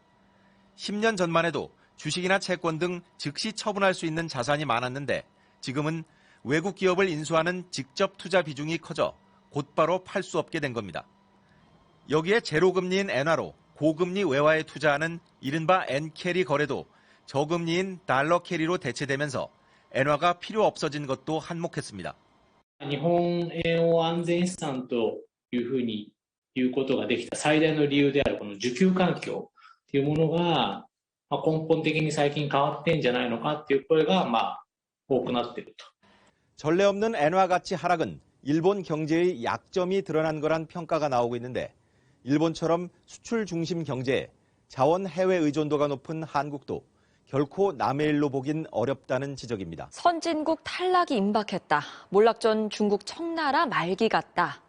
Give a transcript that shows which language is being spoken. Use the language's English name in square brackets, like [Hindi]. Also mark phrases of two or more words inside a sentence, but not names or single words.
[Korean] 10년 전만 해도 주식이나 채권 등 즉시 처분할 수 있는 자산이 많았는데 지금은 외국 기업을 인수하는 직접 투자 비중이 커져 곧바로 팔 수 없게 된 겁니다. 여기에 제로금리인 엔화로 고금리 외화에 투자하는 이른바 엔캐리 거래도 저금리인 달러 캐리로 대체되면서 엔화가 필요 없어진 것도 한몫했습니다. [Japanese] 日本円を安全資産というふうに言うことができた最大の理由であるこの需給環境というものが根本的に最近変わってんじゃないのかっていう声が多くなっていると. [Korean] 전례 없는 엔화 가치 하락은 일본 경제의 약점이 드러난 거란 평가가 나오고 있는데 일본처럼 수출 중심 경제에 자원 해외 의존도가 높은 한국도 결코 남의 일로 보긴 어렵다는 지적입니다. 선진국 탈락이 임박했다. 몰락 전 중국 청나라 말기 같다.